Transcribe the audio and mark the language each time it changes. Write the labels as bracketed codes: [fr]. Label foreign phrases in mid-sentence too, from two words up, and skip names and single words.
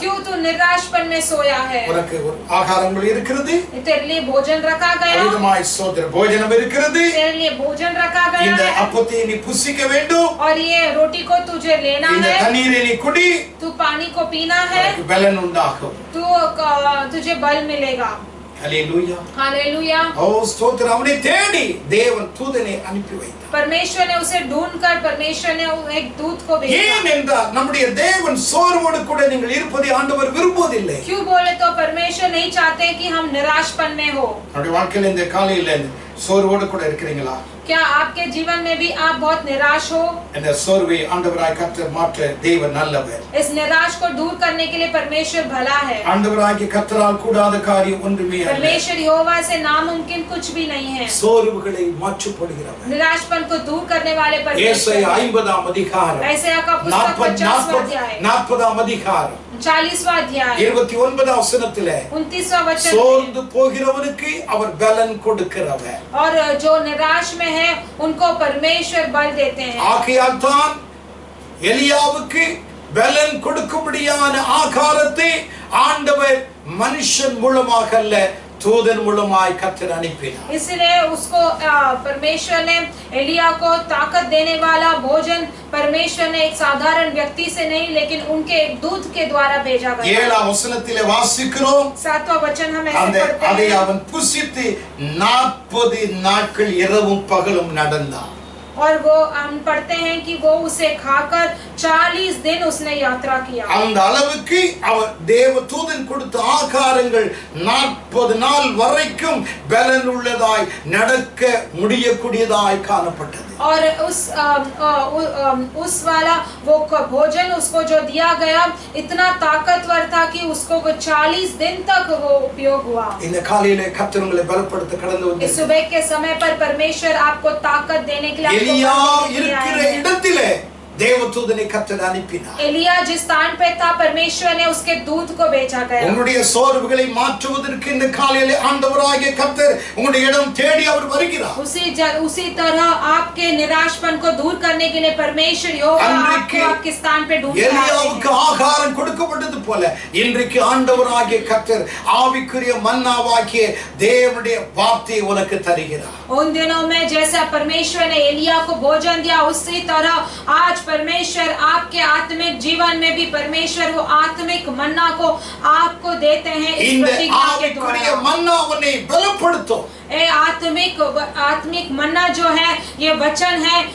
[hi] क्यों तू निराशपन में सोया है? [ta] உனக்கு ஒரு ஆகாரங்கள் இருக்கிறது, [hi] तेरे लिए भोजन रखा गया, [ta] அதிகமாய் சோதர போஜனம் இருக்கிறது, [hi] तेरे लिए भोजन रखा गया [ta] இந்த [hi] है, [ta] அப்பத்தை நீ புசிக்க வேண்டும், [hi] और ये रोटी को तुझे लेना [ta] இந்த [hi] है, [ta] தண்ணீரை நீ குடி, [hi] तू पानी को पीना है, [ta] உனக்கு பலன் உண்டாகும். [hi] तुझे बल मिलेगा। [ta] ஹல்லேலூயா. [hi] हालेलुया। [ta] ஓ ஸ்தோத்திரம். அவனை தேடி தேவன் தூதனை அனுப்பி வைத்தார். [hi] परमेश्वर ने उसे ढूंढकर परमेश्वर ने एक दूत को भेजा। [ta] ஏன் என்றால் நம்முடைய தேவன் சோர்வோடு கூட நீங்கள் இருப்பதை ஆண்டவர் விரும்புவதில்லை. [hi] क्यों बोले तो परमेश्वर नहीं चाहते कि हम निराशपन में हो। [ta] நம்முடைய வாழ்க்கையில இந்த காலையில சோர்வோடு கூட இருக்கிறீங்களா? [hi] क्या आपके जीवन में भी आप बहुत निराश हो? [ta] இந்த சோர்வை ஆண்டவராய் கர்த்தர் மாற்ற தேவன் நல்லவர். [hi] इस निराश को दूर करने के लिए परमेश्वर भला है। [ta] ஆண்டவராகிய கர்த்தரால் கூடாத காரியம் ஒன்றுமே இல்லை. [hi] परमेश्वर यहोवा से नामुमकिन कुछ भी नहीं है। [ta] சோர்வுகளை மாற்றப்படுகிறவர். [hi] निराशपन को दूर करने वाले परमेश्वर। [ta] ஏசாயா 50ஆம் அதிகாரம் [hi] ऐसाया का पुस्तक 50वां अध्याय [ta] 40ஆம் அதிகாரம் [hi] 40वां अध्याय [ta] 29ஆம் வசனத்திலே [hi] 29वां वचन [ta] சோர்ந்து போகிறவனுக்கு அவர் பலன் கொடுக்கிறவர். [hi] और जो निराश में है उनको परमेश्वर बल देते हैं। [ta] ஆகையால் தான் எலியாவுக்கு பலன் கொடுக்கும்படியான ஆகாரத்தை ஆண்டவர் மனுஷன் மூலமாக அல்ல தூதன் மூலமாய் கர்த்தர் அனுப்பினார். [hi] इसलिए उसको परमेश्वर ने एलिया को ताकत देने वाला भोजन परमेश्वर ने एक साधारण व्यक्ति से नहीं लेकिन उनके एक दूत के द्वारा भेजा गया। [ta] 7ஆம் வசனத்திலே வாசிக்கிறோம். [hi] 7वां वचन हम ऐसे पढ़ते हैं। [ta] அதை அவன் புசித்து 40 நாட்கள் இரவும் பகலும் நடந்தான். [hi] और वो हम पढ़ते हैं कि वो उसे खाकर 40 दिन उसने यात्रा किया। [ta] அந்த அளவுக்கு அவர் தேவ தூதன் கொடுத்த ஆகாரங்கள் 40 நாள் வரைக்கும் பலன் உள்ளதாய் நடக்க முடியக்கூடியதாய் காணப்பட்டது. [hi] और उस वाला वो भोजन उसको जो दिया गया इतना ताकतवर था कि उसको 40 दिन तक वो उपयोग हुआ। [ta] இந்த காலையிலே கர்த்தர் உங்களை பலப்படுத்த கடந்து [hi] इस [ta] வந்தார். [hi] सुबह के समय पर परमेश्वर आपको ताकत देने के लिए [ta] எலியா இருக்கிற இடத்திலே தேவதூதனை கர்த்தர் அனுப்பினார். [hi] एलिया जिस स्थान पे था परमेश्वर ने उसके दूत को भेजा गया। [ta] உங்களுடைய சோர்வுகளை மாற்றுவதற்கு இந்த காலையிலே ஆண்டவராகிய கர்த்தர் உங்களுடைய இடம் தேடி அவர் வருகிறார். [hi] उसी तरह आपके निराशपन को दूर करने के लिए परमेश्वर यहोवा आपको आपके स्थान पे ढूंढ रहा है। [ta] எலியாவுக்கு ஆகாரம் கொடுக்கப்பட்டது போல இன்றைக்கு ஆண்டவராகிய கர்த்தர் ஆவிக்குரிய மன்னாவாகிய தேவனுடைய வார்த்தையை உனக்கு தருகிறார். [hi] उन दिनों में जैसा परमेश्वर ने एलिया को भोजन दिया उसी तरह आज परमेश्वर आपके आत्मिक जीवन में भी परमेश्वर वो आत्मिक मन्ना को आपको देते हैं। इस प्रतिज्ञा के द्वारा मन्ना उन्हें बलப்படுத்தும். ए आत्मिक मन्ना जो है ये वचन है